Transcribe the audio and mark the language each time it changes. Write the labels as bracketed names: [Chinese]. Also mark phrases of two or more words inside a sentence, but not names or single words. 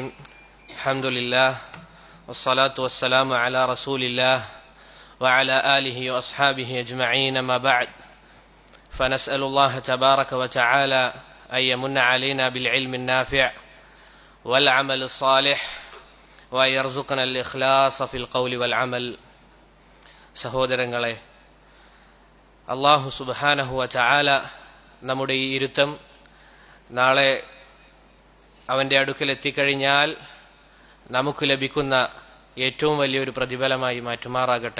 [Arabic] الحمد لله والصلاة والسلام على رسول الله وعلى آله وأصحابه أجمعين. ما بعد، فنسأل الله تبارك وتعالى أن يمن علينا بالعلم النافع والعمل الصالح وأن يرزقنا الإخلاص في القول والعمل. [Malayalam] സഹോദരങ്ങളെ, [Arabic] الله سبحانه وتعالى [Malayalam] നമ്മുടെ ഈ ഇരുത്തം നാളെ അവൻ്റെ അടുക്കൽ എത്തിക്കഴിഞ്ഞാൽ നമുക്ക് ലഭിക്കുന്ന ഏറ്റവും വലിയൊരു പ്രതിഫലമായി മാറ്റുമാറാകട്ടെ.